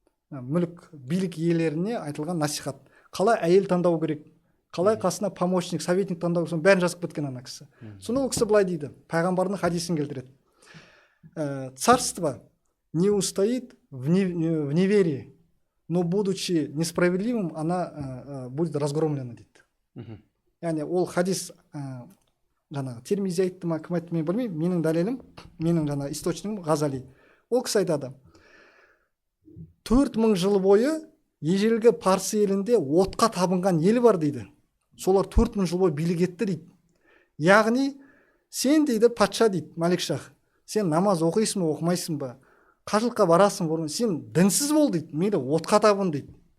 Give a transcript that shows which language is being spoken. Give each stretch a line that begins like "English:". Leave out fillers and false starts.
Kazakh: Мүлік, билік иелеріне айтылған насихат. Қалай әйел таңдау керек, қалай қасына
Russian: помощник, советник
Kazakh: таңдау керек, бәрін жазып кеткен ана кісі. Соны ол кісі былай дейді, пайғамбардың хадисін келтіреді.
Russian: Царство не устоит в неверии, но будучи несправедливым, она будет разгромлена
Kazakh: дейді. Яғни ол хадис жаңағы Термизи айтты ма, кім айтты мен білмеймін, менің дәлелім, менің жаңағы источнигім Ғазали. Ол кісі айтады, 4000 жыл бойы ежелгі Парсы елінде отқа табынған ел бар дейді. Солар 4000 жыл бойы билік етті дейді. Яғни сен дейді патша дейді, Малик Шах, сен намаз оқисың ба, оқымайсың ба, қажылыққа барасың ба, сен дінсіз бол дейді, мейлі отқа табын дейді.